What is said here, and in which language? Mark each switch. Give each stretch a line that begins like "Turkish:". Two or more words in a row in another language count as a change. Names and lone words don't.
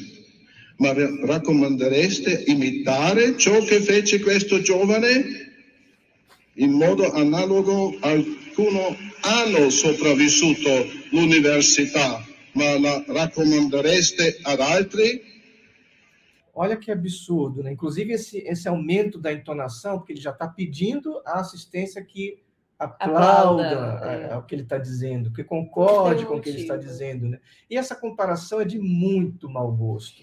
Italian: Ma raccomandereste imitare ciò che fece questo giovane? In modo analogo, alcuni hanno sopravvissuto l'università, ma la raccomandereste ad altri?
Portuguese: Olha que absurdo, né? Inclusive esse aumento da entonação, porque ele já está pedindo a assistência que aplauda o que ele está dizendo, que concorde com o que ele está dizendo, né? E essa comparação é de muito mau gosto.